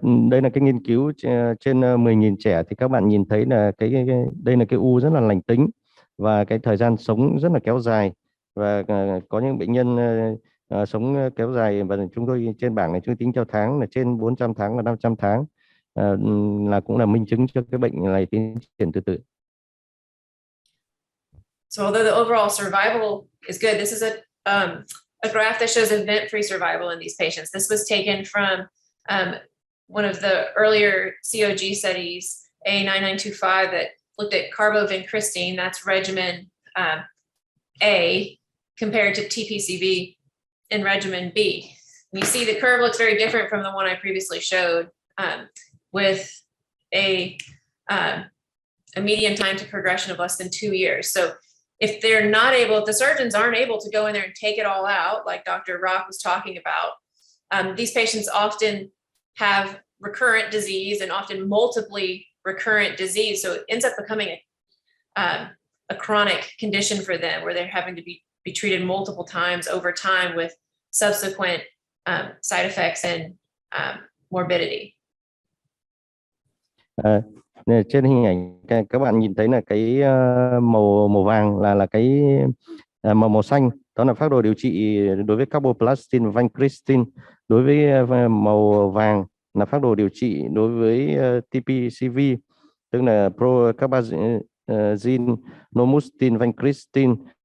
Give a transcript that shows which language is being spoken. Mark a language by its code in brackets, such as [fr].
[vi] Đây là cái nghiên cứu trên 10.000 trẻ thì các bạn nhìn thấy là đây là cái u rất là lành tính và cái thời gian sống rất là kéo dài, và có những bệnh nhân sống kéo dài, và chúng tôi trên bảng này chúng tính theo tháng là trên 400 tháng và 500 tháng, là cũng là minh chứng cho cái bệnh này tiến triển từ từ. [en] So although the overall survival is good, this is a graph that shows event-free survival in these patients. This was taken from one of the earlier COG studies, A9925, that looked at carbovincristine, that's regimen A, compared to TPCV in regimen B. And you see the curve looks very different from the one I previously showed. with a median time to progression of less than 2 years. So if they're not able, if the surgeons aren't able to go in there and take it all out, like Dr. Rock was talking about, these patients often have recurrent disease and often multiply recurrent disease. So it ends up becoming a chronic condition for them, where they're having to be treated multiple times over time with subsequent side effects and morbidity. [vi] Trên hình ảnh các bạn nhìn thấy là cái màu vàng là cái màu xanh, đó là phác đồ điều trị đối với carboplastin và vancomycin. Đối với màu vàng là phác đồ điều trị đối với TPCV, tức là procarbazine, nomustin, vancomycin.